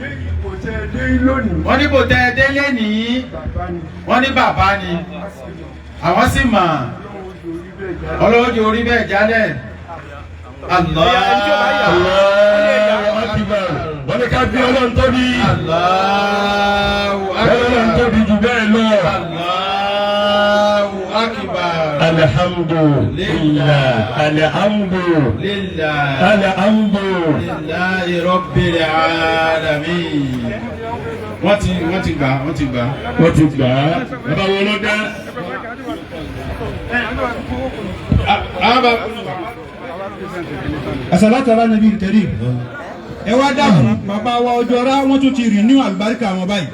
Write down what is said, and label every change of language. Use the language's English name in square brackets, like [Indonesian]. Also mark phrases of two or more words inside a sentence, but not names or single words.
[Yoruba] Ipò tẹ́ ẹ dé lónìí. Wọ́n ní ipò tẹ́ ẹ dé lénìí. Bàbá ni. Wọ́n ní bàbá ni. Àwọn sì mọ̀. Ọlọ́run jẹ́ orí bẹ́ẹ̀ jálẹ̀. Allah. [Arabic] الله أكبر. [Yoruba] Wọ́n ní ká bí Ọlọ́run tóbi. [Arabic] الله أكبر. [Yoruba] Ọlọ́run tóbi jù bẹ́ẹ̀ lọ. [Arabic] الله أكبر. الحمد لله. الحمد لله. لله. الحمد لله. لله رب العالمين. [Yoruba] Wọ́n ti, wọ́n ti gbà, wọ́n ti gbà. Wọ́n ti gbà. Bàbá wo ló dá? Ah, ah, bàbá. [Arabic] الصلاة على النبي الكريم. [Yoruba] Ẹ wá dákun, bàbá wa Ọjọ́ra, wọ́n tún ti renew àlùbáríkà wọn báyìí.